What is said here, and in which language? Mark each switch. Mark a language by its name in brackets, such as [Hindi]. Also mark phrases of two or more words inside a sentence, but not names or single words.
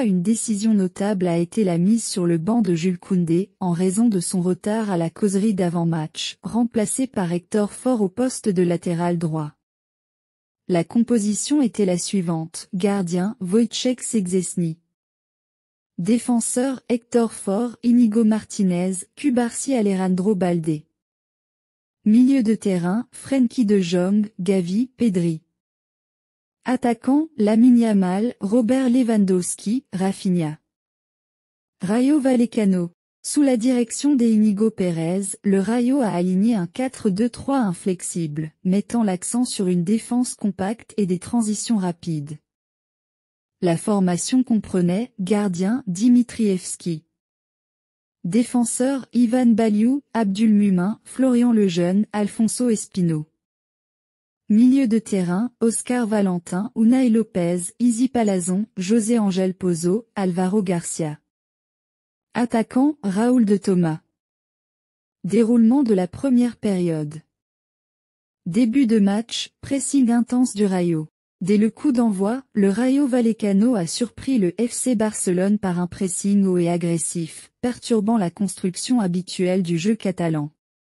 [French] Une décision notable a été la mise sur le banc de Jules Koundé, en raison de son retard à la causerie d'avant-match, remplacé par Hector Ford au poste de latéral droit. La composition était la suivante: gardien, Wojciech Szczęsny. Défenseur, Hector Ford, Íñigo Martínez, Cubarsí, Alejandro Balde. Milieu de terrain, Frenkie de Jong, Gavi, Pedri. Attaquant, Lamine Yamal, Robert Lewandowski, Rafinha. Rayo Vallecano. Sous la direction d'Íñigo Pérez, le Rayo a aligné un 4-2-3 inflexible, mettant l'accent sur une défense compacte et des transitions rapides. La formation comprenait, gardien, Dimitrievski. Défenseur, Ivan Baliou, Abdulmumin, Florian Lejeune, Alfonso Espino. Milieu de terrain, Oscar Valentin, Unai Lopez, Izzy Palazón, José Ángel Pozo, Álvaro Garcia. Attaquant, Raúl de Tomás. Déroulement de la première période. Début de match, pressing intense du Rayo. Dès le coup d'envoi, le Rayo Vallecano a surpris le FC Barcelone par un pressing haut et agressif, perturbant la construction habituelle du jeu catalan.